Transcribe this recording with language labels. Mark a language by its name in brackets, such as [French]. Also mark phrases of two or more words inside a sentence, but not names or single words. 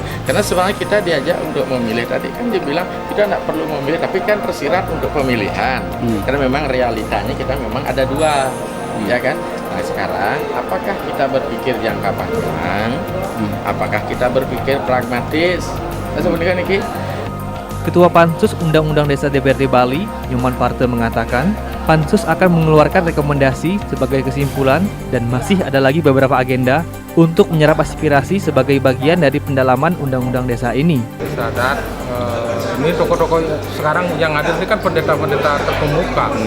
[Indonesian] Karena sebenarnya kita diajak untuk memilih, tadi kan dibilang kita tidak perlu memilih, tapi kan tersirat untuk pemilihan. Karena memang realitanya kita memang ada dua, ya kan? Nah sekarang, apakah kita berpikir jangka panjang? Apakah kita berpikir pragmatis? Nah, sebenarnya Niki. Ketua Pansus Undang-Undang Desa DPRD Bali, Nyoman Parte mengatakan, Pansus akan mengeluarkan rekomendasi sebagai kesimpulan dan masih ada lagi beberapa agenda untuk menyerap aspirasi sebagai bagian dari pendalaman Undang-Undang Desa ini. Desa adat, ini tokoh-tokoh sekarang yang ada ini kan pendeta-pendeta terkemuka.